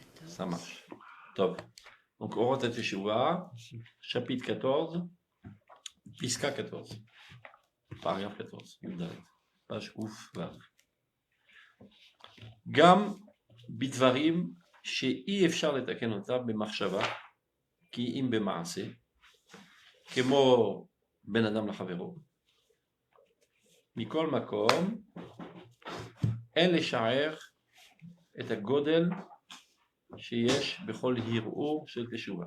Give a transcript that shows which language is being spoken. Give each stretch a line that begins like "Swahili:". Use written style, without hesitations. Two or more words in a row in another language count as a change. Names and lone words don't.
French: Ça marche. Top. Donc, Orot HaTeshuvah, chapitre 14, Piska 14, paragraphe 14, Yudalet, page ouf, vav.
Hebrew: גם בדברים שאי אפשר לתקן אותו במחשבה כי אם במעשה כמו בין אדם לחברו. מכל מקום, אין לשער את הגודל שיש בכל הרהור של תשובה.